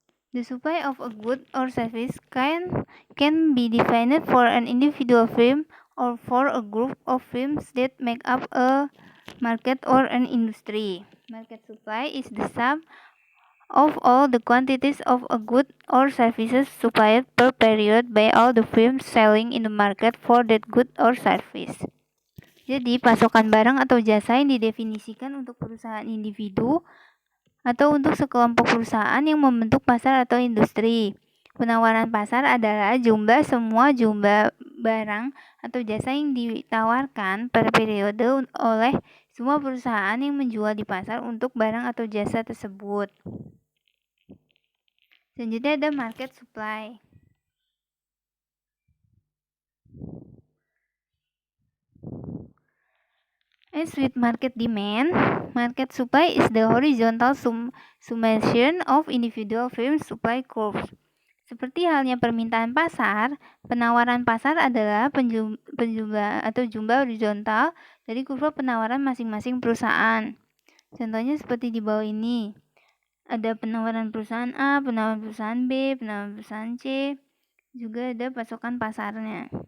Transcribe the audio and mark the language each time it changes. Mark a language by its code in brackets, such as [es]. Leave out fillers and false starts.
[en] The supply of a good or service can be defined for an individual firm or for a group of firms that make up a market or an industry. Market supply is the sum of all the quantities of a good or services supplied per period by all the firms selling in the market for that good or service. [id] Jadi, pasokan barang atau jasa yang didefinisikan untuk perusahaan individu atau untuk sekelompok perusahaan yang membentuk pasar atau industri. Penawaran pasar adalah semua jumlah barang atau jasa yang ditawarkan pada periode oleh semua perusahaan yang menjual di pasar untuk barang atau jasa tersebut. Selanjutnya ada market supply. [en] As with market demand, market supply is the horizontal summation of individual firms' supply curves. [id] Seperti halnya permintaan pasar, penawaran pasar adalah penjumlah atau jumlah horizontal dari kurva penawaran masing-masing perusahaan. Contohnya seperti di bawah ini. Ada penawaran perusahaan A, penawaran perusahaan B, penawaran perusahaan C, juga ada pasokan pasarnya.